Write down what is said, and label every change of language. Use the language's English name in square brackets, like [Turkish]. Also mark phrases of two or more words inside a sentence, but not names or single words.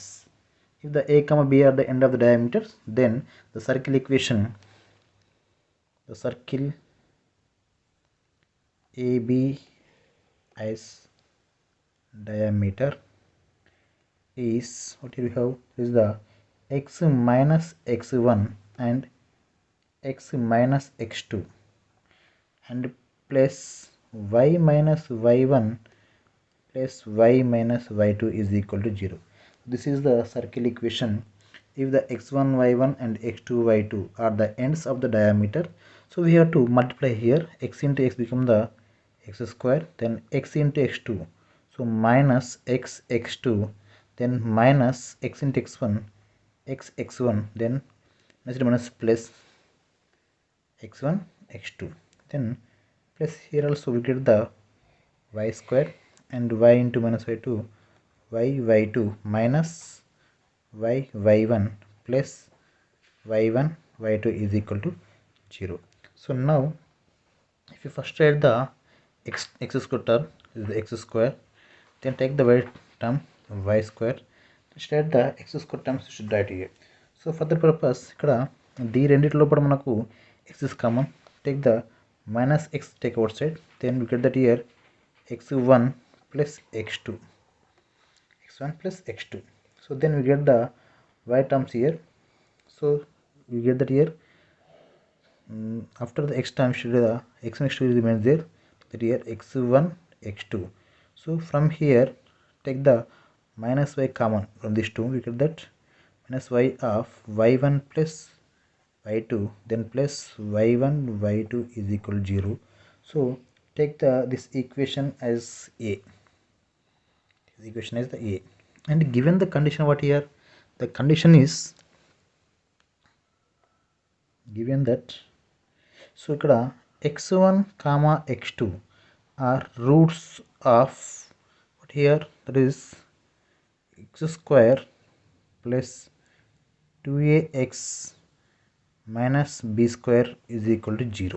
[English] If the A comma B are the end of the diameters, then the circle equation, the circle AB as diameter is what here we have is the x minus x1 and x minus x2 and plus y minus y1 plus y minus y2 is equal to 0. This is the circle equation if the x1 y1 and x2 y2 are the ends of the diameter. So we have to multiply here, x into x become the x square, then x into x2, so minus x x2, then minus x into x1 x x1, then next minus plus x1 x2, then plus here also we get the y square and y into minus y2 y y2 minus y y1 plus y1 y2 is equal to 0. So now if you first write the x square term is the x square, then take the y term y square, write the x square terms you should write here. So for the purpose [Telugu] ఇక్కడ d రెండిటి లోపల మనకు [English] x is common, take the minus x take outside, then we get that here x1 plus x2, x1 plus x2. So then we get the y terms here, so we get that here after the x term should the x and x2 remains there, that here x1 x2. So from here take the minus y common from these two, we get that minus y of y1 plus y2, then plus y1 y2 is equal to 0. So take the this equation as A. This equation is the A, and given the condition what here, the condition is given that, so ఇక్కడ x1 comma x2 are roots of what here, that is x square plus 2ax minus b square is equal to 0.